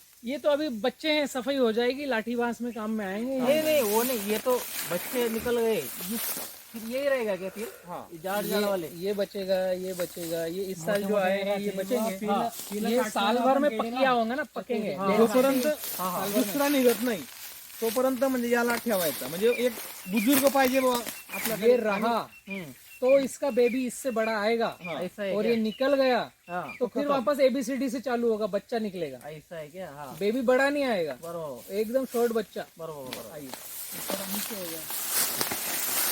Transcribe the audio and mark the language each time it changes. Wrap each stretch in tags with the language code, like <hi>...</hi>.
<hi>ये तो अभी बच्चे हैं, सफाई हो जाएगी, लाठी बांस में काम में आएंगे। नहीं वो नहीं, ये तो बच्चे निकल गए, फिर यही रहेगा क्या? फिर हाँ, जाड़ वाले ये बचेगा, ये बचेगा, ये इस साल जो आए हैं ये बचेंगे। हाँ, ये साल भर में पकिया होंगे ना, पकेंगे।</hi> <mr>जोपर्यंत दुसरा निघत नाही तोपर्यंत म्हणजे याला ठेवायचा. म्हणजे एक बुजुर्ग पाहिजे बुवा आपल्याकडे.</mr> <hi>ये रहा तो इसका बेबी इससे बड़ा आएगा। ऐसा है और ये निकल गया हाँ, तो फिर वापस ABCD से चालू होगा, बच्चा निकलेगा। ऐसा है क्या? हाँ, बेबी बड़ा नहीं आएगा,</hi> <mr>बरोबर</mr> <hi>एकदम शॉर्ट बच्चा।</hi> <mr>बरोबर।</mr> <hi>आइए, थोड़ा नीचे हो गया।</hi>